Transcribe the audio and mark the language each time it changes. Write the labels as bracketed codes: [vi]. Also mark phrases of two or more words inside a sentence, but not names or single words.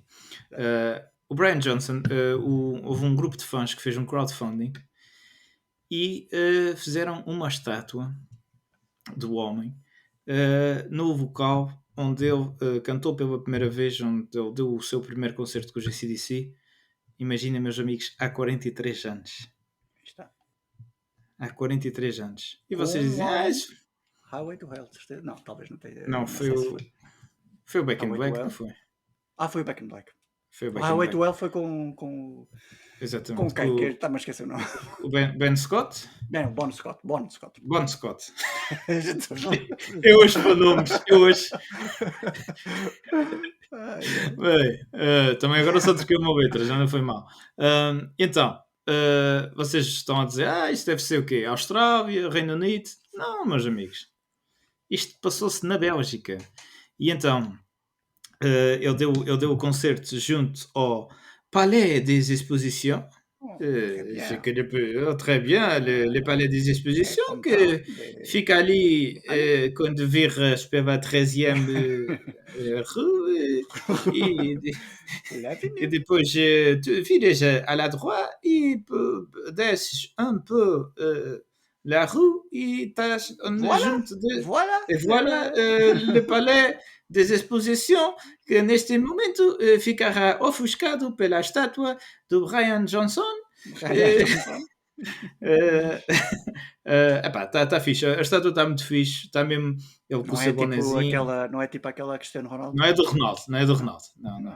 [pt] O Brian Johnson, houve um grupo de fãs que fez um crowdfunding e fizeram uma estátua do homem no local onde ele cantou pela primeira vez, onde ele deu o seu primeiro concerto com os AC/DC. Imaginem, meus amigos, há 43 anos. Está. Há 43 anos. E vocês dizem... Highway to Hell, certeza? Não, talvez não tenha... Não, foi o Back in Black, não foi? Foi o Back in Black. O Highway to Hell foi com... Exatamente. Com quem? Está-me a esquecer o nome. O Ben Scott? Não, Bon Scott. Bon Scott. Eu hoje para nomes. Bem, também agora só troquei uma letra, já não foi mal. Então, vocês estão a dizer, isto deve ser o quê? Austrália, Reino Unido? Não, meus amigos. Isto passou-se na Bélgica. E então, ele deu o concerto junto ao Palais des Expositions. [fr] Je connais très bien le Palais des Expositions, [pt] que fica ali quando viras pela 13e rue e depois tu viras [fr] à la droite [pt] e desces [fr] un peu la rue [pt] e estás junto de... [fr] Voilà le Palais des Expositions, [pt] que neste momento ficará ofuscado pela estátua do Brian Johnson. Está fixe, a estátua está muito fixe, está mesmo ele com o seu bonezinho. Não é tipo aquela Cristiano Ronaldo? Não é do Ronaldo, não.